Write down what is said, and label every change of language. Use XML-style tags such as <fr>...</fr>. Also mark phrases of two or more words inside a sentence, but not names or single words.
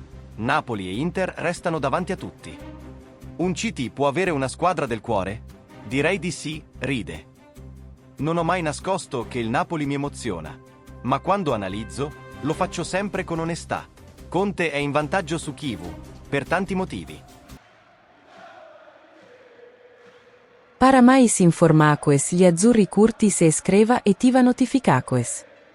<it>Napoli e Inter restano davanti a tutti. Un CT può avere una squadra del cuore? Direi di sì, ride. Non ho mai nascosto che il Napoli mi emoziona, ma quando analizzo, lo faccio sempre con onestà. Conte è in vantaggio su Chivu, per tanti motivi.</it> <pt>Para mais informações,</pt> <it>gli azzurri</it> <pt>curti se iscreva e ativa notificações.</pt>